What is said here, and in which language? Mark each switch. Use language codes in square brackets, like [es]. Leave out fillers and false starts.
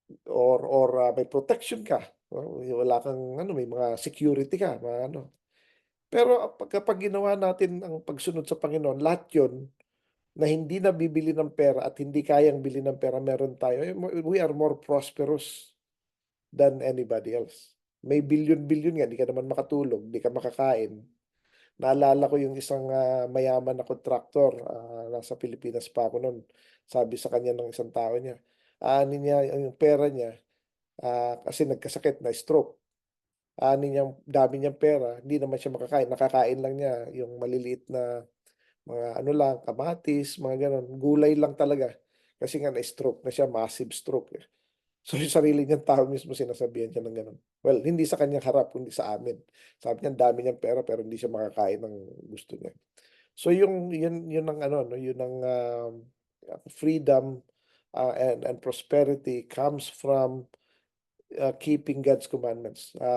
[tl] Or may protection ka. Wala kang ano, may mga security ka, mga ano. Pero kapag ginawa natin ang pagsunod sa Panginoon, lahat 'yon na hindi nabibili ng pera at hindi kayang bili ng pera, meron tayo. [en] We are more prosperous than anybody else. [tl] May bilyon-bilyon nga, di ka naman makatulog, di ka makakain. Naalala ko yung isang mayaman na kontraktor, nasa Pilipinas pa ako noon. Sabi sa kanya ng isang tao niya, ani niya yung pera niya, kasi nagkasakit na stroke. Ani niya, dami niyang pera, hindi naman siya makakain. Nakakain lang niya yung maliliit na mga ano lang, kamatis, mga ganon. Gulay lang talaga. Kasi nga na-stroke na siya, massive stroke. So yung sarili niyang tao mismo sinasabihan siya ng gano'n. Well, hindi sa kanyang harap, kundi sa amin. Sabi niya, ang dami niyang pera pero hindi siya makakain ng gusto niya. So yung yun ang [en] ano, no, yun ang freedom and prosperity comes from keeping God's commandments.